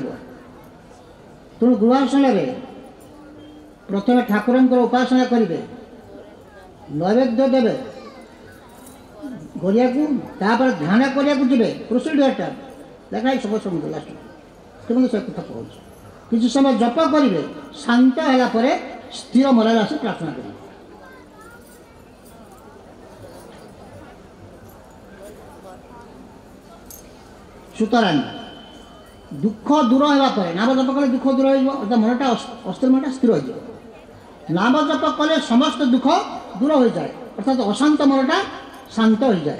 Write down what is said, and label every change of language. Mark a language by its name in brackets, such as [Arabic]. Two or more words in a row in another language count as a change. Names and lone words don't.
[Odia] ତେଣୁ ଗୃହାସନରେ ପ୍ରଥମେ ଠାକୁରଙ୍କର ଉପାସନା କରିବେ, ନୈବେଦ୍ୟ ଦେବେ କରିବାକୁ, ତାପରେ ଧ୍ୟାନ କରିବାକୁ ଯିବେ। ପ୍ରୋସିଡିଓରଟା ଲେଖା ହେଇ ସବୁ ଶୁଣନ୍ତୁ ଲାଷ୍ଟ କିନ୍ତୁ ସେ କଥା କହୁଛି। କିଛି ସମୟ ଜପ କରିବେ, ଶାନ୍ତ ହେଲା ପରେ ସ୍ଥିର ମନରେ ଆସି ପ୍ରାର୍ଥନା କରିବ। [Bangla] সুতরাং দুঃখ দূর হওয়া পরে নাম জপ কলে দুঃখ দূর হয়ে অর্থাৎ মনটা অস্থির মনটা স্থির হয়ে যাব। নাম জপ কলে সমস্ত দুঃখ দূর হয়ে যায় অর্থাৎ অশান্ত মনটা শান্ত হয়ে যায়।